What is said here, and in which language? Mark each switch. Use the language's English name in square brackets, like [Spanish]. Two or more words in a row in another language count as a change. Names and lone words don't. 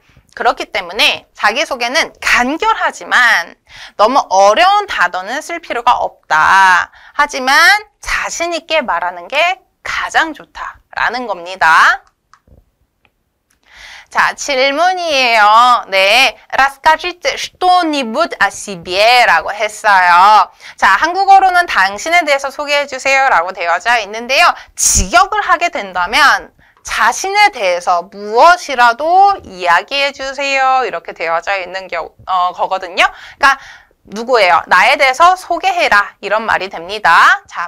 [Korean] 그렇기 때문에 자기소개는 간결하지만 너무 어려운 단어는 쓸 필요가 없다. 하지만 자신 있게 말하는 게 가장 좋다라는 겁니다. 자, 질문이에요. 네, [Russian] Расскажите что-нибудь о себе [Korean] 라고 했어요. 자, 한국어로는 당신에 대해서 소개해 주세요 라고 되어져 있는데요. 직역을 하게 된다면 자신에 대해서 무엇이라도 이야기해 주세요. 이렇게 되어져 있는 거거든요. 그러니까 누구예요? 나에 대해서 소개해라. 이런 말이 됩니다.